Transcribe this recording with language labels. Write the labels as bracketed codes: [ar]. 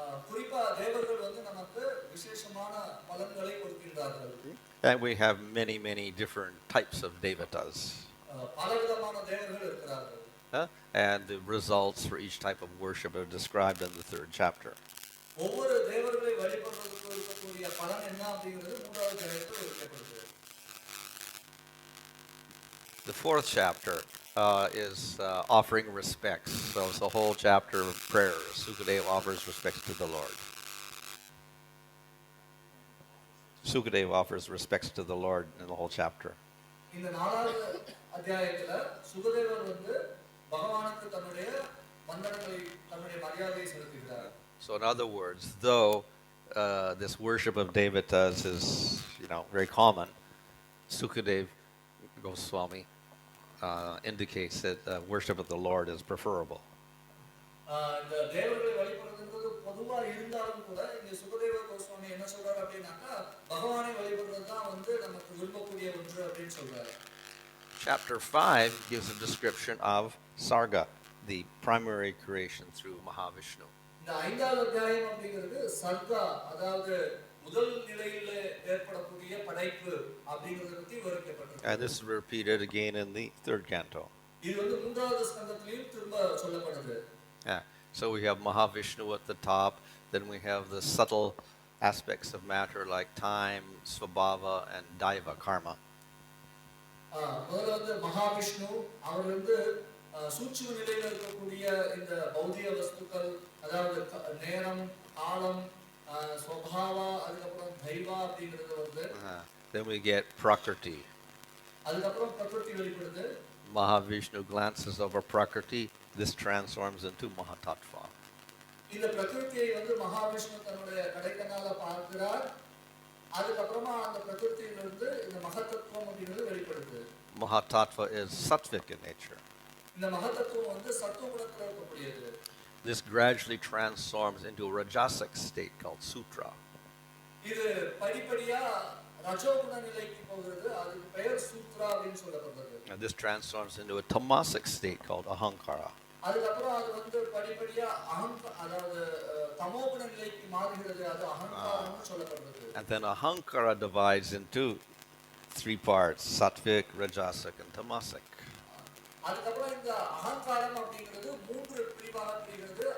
[ta] குறிப்பா தேவர்கள் வந்து நமக்கு விசேஷமான பலன்களை கொடுக்கின்றார்கள். [en] And we have many different types of devatas. [ta] பலவிதமான தேவர்கள் இருக்கிறார்கள். [en] And the results for each type of worship are described in the third chapter. [ta] ஒவ்வொரு தேவர்களை வழிபடுவதற்கு இருக்கக்கூடிய பலன் என்ன அப்படிங்கிறது 3வது அத்தியாயத்தில் விவரிக்கப்படுது. [en] The fourth chapter is offering respects. So it's the whole chapter of prayer. Sukadeva offers respects to the Lord. Sukadeva offers respects to the Lord in the whole chapter. [ta] இந்த 4வது அத்தியாயத்துல சுகதேவர் வந்து பகவானுக்கு தன்னுடைய வந்தனங்களை தன்னுடைய மரியாதையை செலுத்துகிறார். [en] So in other words, though this worship of Devatas is, very common, Sukadeva Goswami indicates that worship of the Lord is preferable. [ta] இந்த தேவர்களை வழிபடுறது பொதுவா இருந்தாலும் கூட இங்க சுகதேவ கோஸ்வாமி என்ன சொல்றாரு அப்படின்னாக்கா பகவானை வழிபடுறது தான் வந்து நமக்கு விரும்பக்கூடிய ஒன்று அப்படின்னு சொல்றாரு. [en] Chapter 5 gives a description of Sarga, the primary creation through Mahavishnu. [ta] இந்த 5வது அத்தியாயம் அப்படிங்கிறது சர்கா, அதாவது முதல் நிலையில ஏற்படக்கூடிய படைப்பு அப்படிங்கறத பத்தி விவரிக்கப்பட்டிருக்கு. [en] And this is repeated again in the 3rd canto. [ta] இது வந்து 3வது ஸ்கந்தத்திலும் திரும்ப சொல்லப்படுது. Yeah. [en] So we have Mahavishnu at the top, then we have the subtle aspects of matter like time, svabhava, and daiva, karma. [ta] முதல்ல வந்து மகாவிஷ்ணு, அவர் வந்து சூட்சும நிலையில இருக்கக்கூடிய இந்த பௌதிக வஸ்துக்கள், அதாவது நேரம், காலம், ஸ்வபாவா, அதுக்கப்புறம் தைவா அப்படிங்கிறது வந்து. [en] Then we get Prakriti. [ta] அதுக்கப்புறம் பிரகிருதி வெளிப்படுது. [en] Mahavishnu glances over Prakriti. This transforms into Mahatattva. [ta] இந்த பிரகிருதியை வந்து மகாவிஷ்ணு தன்னுடைய கடைக்கண்ணால பார்க்கிறார். அதுக்கப்புறமா அந்த பிரகிருதியிலிருந்து இந்த மகத்தத்துவம் அப்படிங்கிறது வெளிப்படுது. [en] Mahatattva is sattvic in nature. [ta] இந்த மகத்தத்துவம் வந்து சத்துவ குணத்துல இருக்கக்கூடியது. [en] This gradually transforms into a rajasic state called sutra. [ta] இது படிப்படியா ரஜோகுண நிலைக்கு போகிறது. அதுக்கு பெயர் சூத்ரா அப்படின்னு சொல்லப்படுது. [en] And this transforms into a tamasic state called ahankara. [ta] அதுக்கப்புறம் அது வந்து படிப்படியா அதாவது தமோகுண நிலைக்கு மாறுகிறது. அது அகங்காரம்னு சொல்லப்படுது. [en] And then ahankara divides into 3 parts: sattvic, rajasic, and tamasic. [ta] அதுக்கப்புறம் இந்த அகங்காரம் அப்படிங்கிறது 3 பிரிவாக பிரிகிறது.